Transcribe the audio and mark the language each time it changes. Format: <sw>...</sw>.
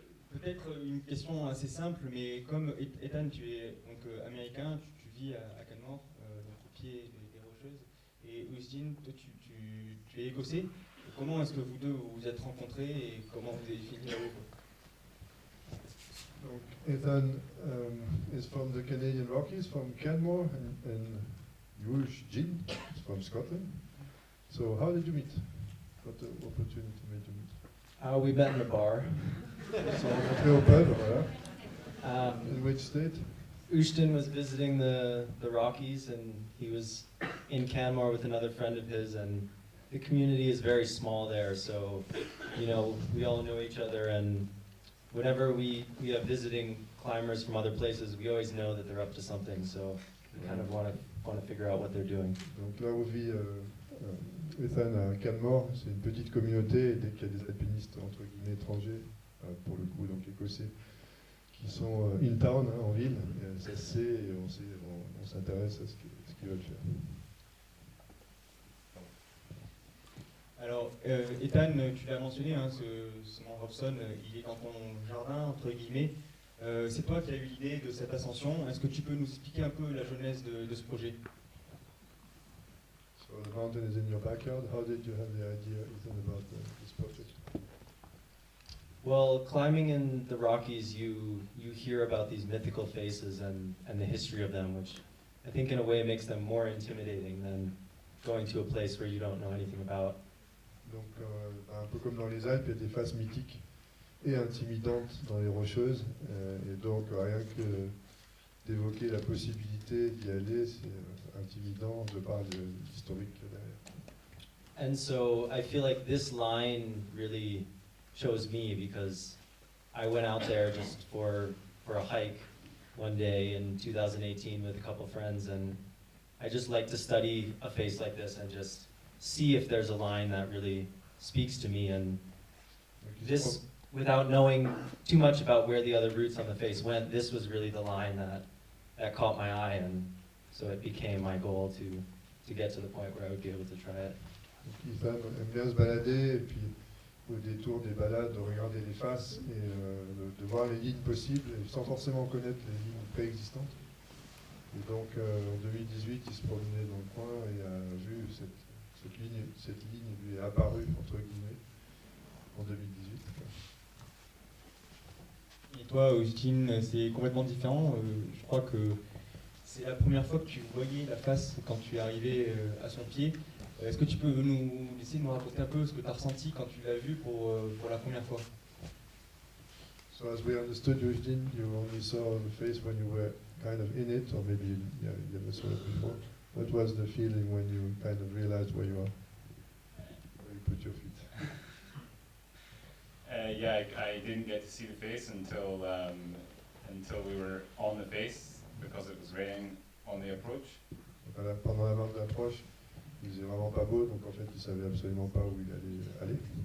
<fr>Peut-être une question assez simple, mais comme Ethan, tu es donc américain, tu vis à Canmore, donc au pied des Rocheuses, et Eugene, toi tu es écossais. Comment est-ce que vous deux vous vous êtes rencontrés et comment vous avez fini là-haut?</fr> <en>Donc, Ethan is from the Canadian Rockies, from Canmore, and Eugene is from Scotland. So how did you meet? What opportunity made you meet? We met in a bar.</en> <fr>So, rencontré au pub, voilà.</fr> <en>In which state? Eugene was visiting the Rockies, and he was in Canmore with another friend of his, and the community is very small there, so, you know, we all know each other, and whenever we have visiting climbers from other places, we always know that they're up to something, so we kind of want to figure out what they're doing.</en> <fr>Donc là où vit Ethan à Canmore, c'est une petite communauté, et dès qu'il y a des alpinistes entre guillemets étrangers, pour le coup donc écossais, qui sont</fr> <en>in town,</en> <fr>hein, en ville, et ça se sait et on s'intéresse à ce qu'ils veulent faire. Alors, Ethan, tu l'as mentionné, hein, ce Mont Robson, il est dans ton jardin, entre guillemets. C'est toi qui as eu l'idée de cette ascension. Est-ce que tu peux nous expliquer un peu la genèse de ce projet?</fr> <en>So the mountain is in your backyard. How did you have the idea, Ethan, about this project? Well, climbing in the Rockies, you hear about these mythical faces and the history of them, which I think in a way makes them more intimidating than going to a place where you don't know anything about.</en> <fr>Donc, un peu comme dans les Alpes, il y a des faces mythiques et intimidantes dans les Rocheuses, et donc rien que d'évoquer la possibilité d'y aller, c'est intimidant de par l'historique derrière.</fr> <en>And so I feel like this line really chose me because I went out there just for a hike one day in 2018 with a couple friends, and I just like to study a face like this and just see if there's a line that really speaks to me. And this, without knowing too much about where the other routes on the face went, this was really the line that caught my eye, and so it became my goal to get to the point where I would be able to try it.</en> <fr>Ethan aime bien se balader, et puis au détour des balades, de regarder les faces et de voir les lignes possibles, sans forcément connaître les lignes préexistantes. Et donc en 2018, il se promenait dans le coin et a vu cette ligne lui est apparue, entre guillemets, en 2018. Et toi, Eugene, c'est complètement différent. Je crois que c'est la première fois que tu voyais la face quand tu es arrivé à son pied. Est-ce que tu peux essayer de nous raconter un peu ce que tu as ressenti quand tu l'as vu pour la première fois?</fr> <en>So as we understood, Eugene, you only saw the face when you were kind of in it, or maybe you never saw it before. What was the feeling when you kind of realized where you are, where you put your feet? Yeah, I didn't get to see the face until we were on the face because it was raining on the approach.</en> <fr>Donc, pendant la marche d'approche, il faisait vraiment pas beau, donc en fait, il savait absolument pas où il allait aller.</fr>